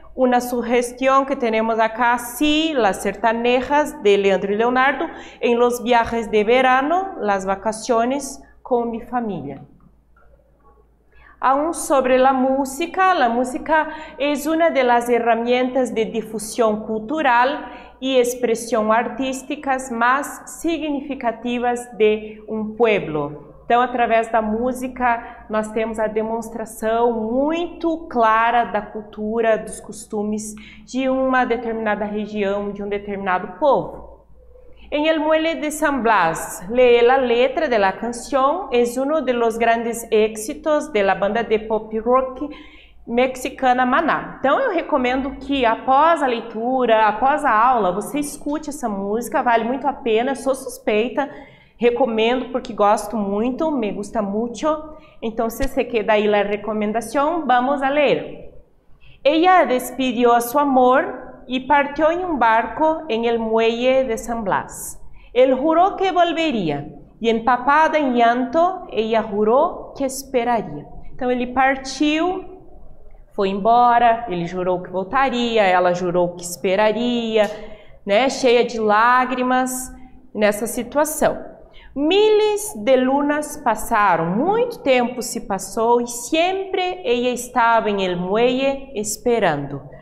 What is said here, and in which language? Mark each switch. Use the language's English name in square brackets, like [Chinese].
[Spanish] Una sugestión que tenemos acá, sí, las sertanejas de Leandro y Leonardo, en los viajes de verano, las vacaciones con mi familia. Aún sobre la música es una de las herramientas de difusión cultural y expresión artísticas más significativas de um pueblo. [Portuguese] Então, através da música, nós temos a demonstração muito clara da cultura, dos costumes de uma determinada região, de um determinado povo. [Spanish] En el Muelle de San Blas, lee la letra de la canción, es uno de los grandes éxitos de la banda de pop rock mexicana Maná. [Portuguese] Então eu recomendo que após a leitura, após a aula, você escute essa música, vale muito a pena, eu sou suspeita, recomendo porque gosto muito, [Spanish] me gusta mucho. Então se se queda ahí la recomendación, vamos a leer. Ella despidió a su amor y partió en un barco en el muelle de San Blas. Él juró que volvería y empapada en llanto, ella juró que esperaria. [Portuguese] Então ele partiu, foi embora, ele jurou que voltaria, ela jurou que esperaria, né, cheia de lágrimas nessa situação. [Spanish] Miles de lunas [Portuguese] passaram, muito tempo se passou e sempre ella estava [Spanish] en el muelle esperando.